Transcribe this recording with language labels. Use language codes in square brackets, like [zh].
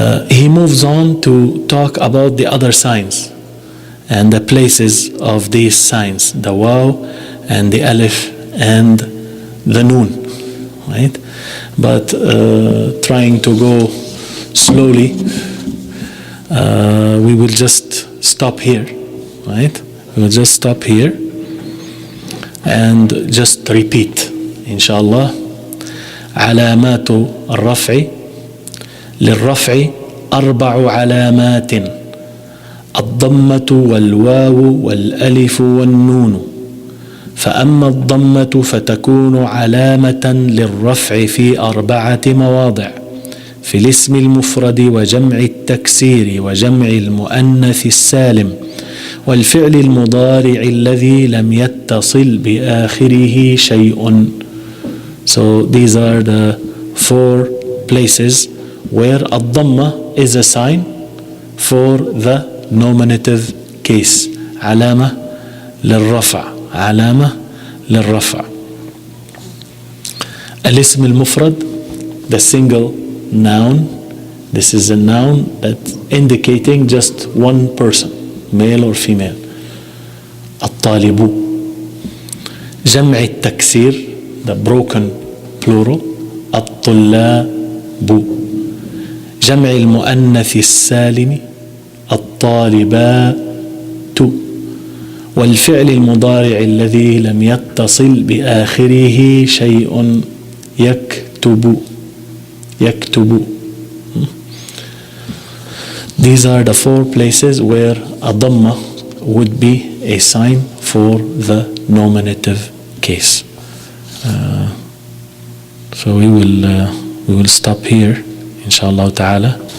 [en] He moves on to talk about the other signs and the places of these signs, the waw and the alif and the noon, right? But trying to go slowly, we will just stop here, right? We will just stop here and just repeat inshallah. [ar] علامات الرفع للرفع 4 علامات: الضمة والواو والألف والنون. فأما الضمة فتكون علامة للرفع في 4 مواضع: في الاسم المفرد وجمع التكسير وجمع المؤنث السالم والفعل المضارع الذي لم يتصل بآخره شيء. [en] So these are the 4 places where الضمة is a sign for the nominative case. [ar] علامة للرفع، علامة للرفع. [en] الاسم المفرد, the single noun, this is a noun that indicating just one person, male or female. الطالب. [ar] جمع التكسير, [en] the broken plural, [ar] الطلاب. جمع المؤنث السالم, الطالبات. والفعل المضارع الذي لم يتصل بآخره شيء: يكتب، يكتب. [en] These are the 4 places where a dhamma would be a sign for the nominative case. So we will stop here inshallah ta'ala.